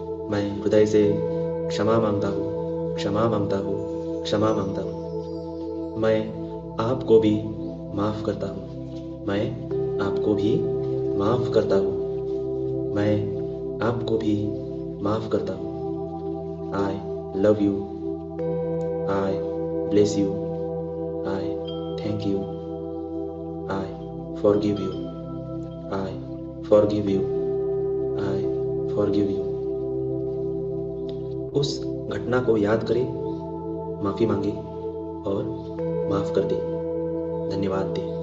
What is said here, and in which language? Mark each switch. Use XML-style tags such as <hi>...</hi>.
<hi>मैं हृदय से क्षमा मांगता हूँ, क्षमा मांगता हूँ, क्षमा मांगता हूँ। मैं आपको भी माफ़ करता हूँ, मैं आपको भी माफ़ करता हूँ, मैं आपको भी माफ़ करता हूँ।</hi> <en>I love you, I bless you, I thank you, I forgive you, I forgive you, I forgive you।</en> <hi>उस घटना को याद करें, माफ़ी मांगे और माफ़ कर दे, धन्यवाद दे।</hi>